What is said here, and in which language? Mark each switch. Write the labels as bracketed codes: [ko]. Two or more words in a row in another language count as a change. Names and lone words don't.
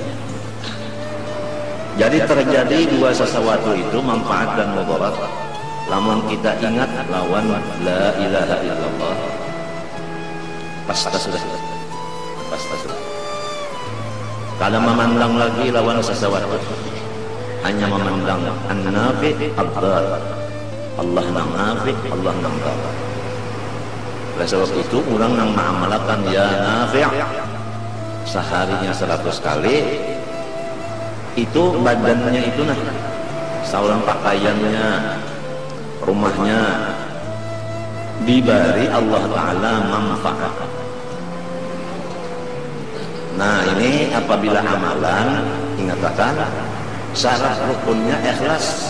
[id] Jadi terjadi dua sesuatu itu manfaat dan mudarat. [bjn] Lamun kita ingat lawan [ar] لا إله إلا الله, [bjn] pasti sudah. Kalau memandang lagi lawan sesuatu, hanya memandang [ar] النافع الضار. [bjn] Allah nang nafi, Allah nang dar. Oleh sebab itu orang nang mengamalkan [ar] يا نافع' [bjn] seharinya 100 kali, itu badannya itu nah, seorang pakaiannya, rumahnya diberi Allah Ta'ala manfaat. [id] Nah ini apabila amalan, ingatkan syarat rukunnya ikhlas.